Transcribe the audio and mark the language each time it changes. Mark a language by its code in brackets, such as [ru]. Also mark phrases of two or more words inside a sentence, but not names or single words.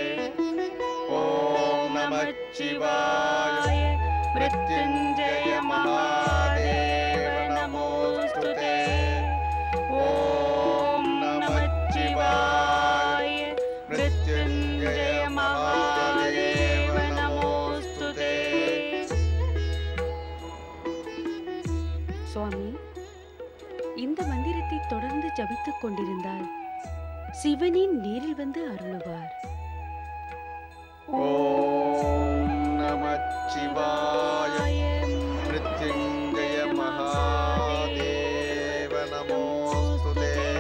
[sa] ओम नमः शिवाय मृत्युंजय महादेव नमोस्तुते। ओम नमः शिवाय मृत्युंजय महादेव नमोस्तुते। [ta] சுவாமி, இந்த மந்திரத்தை தொடர்ந்து ஜபித்துக் கொண்டிருந்தால் சிவனின் நேரில் வந்து அருளுவார். [sa] ओम् नमः शिवाय मृत्युञ्जय महादेव नमोस्तुते।